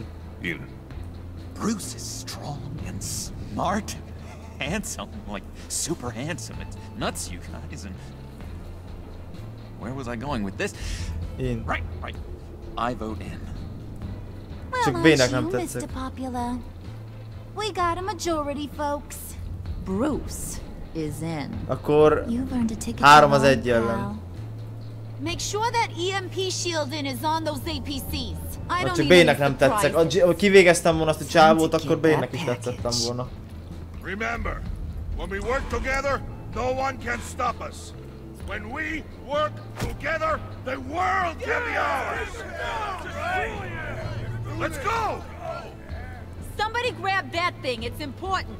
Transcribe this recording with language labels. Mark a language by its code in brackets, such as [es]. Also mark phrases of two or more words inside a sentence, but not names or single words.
[en] Bruce is strong and smart, handsome, like super handsome. It's nuts, you guys. And where was I going with this? In. Right. I vote in. Well, [hu] Csak [en] aren't [hu] B-nek [en] you, [hu] nem [en] Mr. [hu] tetszik. [en] Popular? We got a majority, folks. Bruce is in. [hu] Akkor [en] You've earned a ticket [hu] 3 [en] to [hu] az [en] ride, [hu] 1 ellen. [en] pal. Make sure that EMP shielding is on those APCs. I [hu] Ha [en] don't [hu] csak [en] need any [hu] B-nek nem tetszek. [en] surprises. [hu] Ha kivégeztem volna azt a csávót, akkor B-nek is tetszettem volna. [en] Remember, when we work together, no one can stop us. When we work together, the world can be ours. Let's go! Somebody grab that thing, it's important.